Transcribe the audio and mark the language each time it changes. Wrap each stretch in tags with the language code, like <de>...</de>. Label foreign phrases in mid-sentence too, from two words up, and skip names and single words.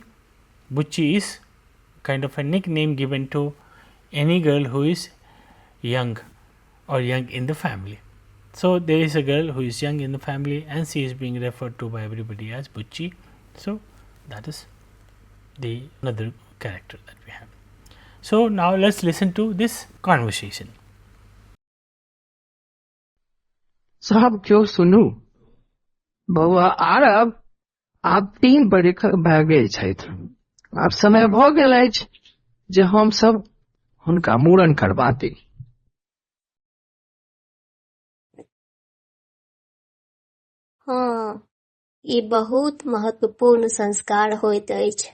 <en>Bucci is kind of a nickname given to any girl who is young or young in the family. So, there is a girl who is young in the family and she is being referred to by everybody as Bucci. So, that is the another character that we have. So, now let us listen to this conversation.</en> <mai>साहब क्यों सुनू बउआ आरब आप 3 बरख भए गेल छथि आब समय भ गेल अछि जे हम सब हुनका मूड़न करबा दी हाँ, ई बहुत महत्वपूर्ण संस्कार होइत अछि।</mai>